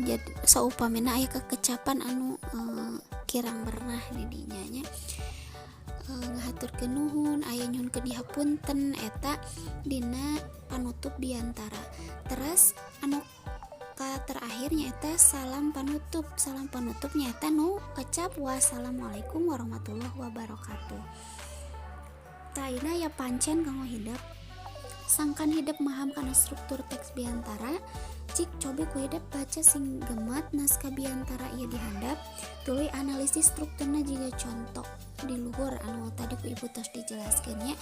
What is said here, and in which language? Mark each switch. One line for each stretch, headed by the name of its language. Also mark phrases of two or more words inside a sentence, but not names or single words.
Sundanese: Jadi saupamina aya kekecapan anu kirang merenah di dinya nya. Ngahaturkeun nuhun, aya nyuhunkeun dihapunten eta dina panutup biantara. Terus anu terakhir nyaeta salam panutup. Salam panutup nyaeta nu kecap
Arabic: والسلام عليكم ورحمة الله وبركاته.
Sundanese: Taina ya pancen kanggo hidup sangkan hidup maham kana struktur teks biantara. Cik coba ku hidup baca sing gemat naskah biantara ieu dihandap, tuluy analisis strukturna jiga contoh di luhur anu tadi ku ibu tos dijelaskeun nya.